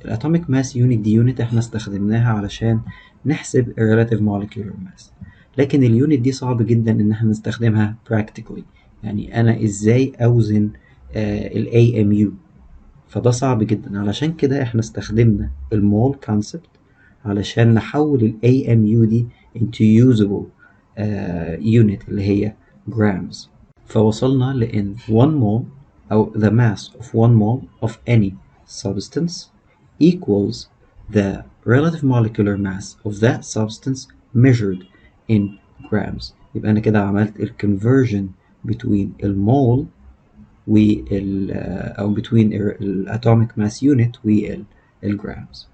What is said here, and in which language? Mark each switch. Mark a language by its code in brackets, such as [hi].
[ar] الاتوميك ماس يونت دي يونت احنا استخدمناها علشان نحسب الريلاتيف مولكيولر ماس، لكن اليونت دي صعب جدا ان احنا نستخدمها practically. يعني انا ازاي اوزن ال AMU؟ فده صعب جدا، علشان كده احنا استخدمنا المول concept علشان نحول ال AMU دي [en] into usable unit [ar] اللي هي grams. فوصلنا لان [en] 1 mole أو the mass of 1 mole of any substance equals the relative molecular mass of that substance measured in grams. [ar] يبقى أنا كده عملت ال conversion between المول أو between الatomic mass unit والgrams.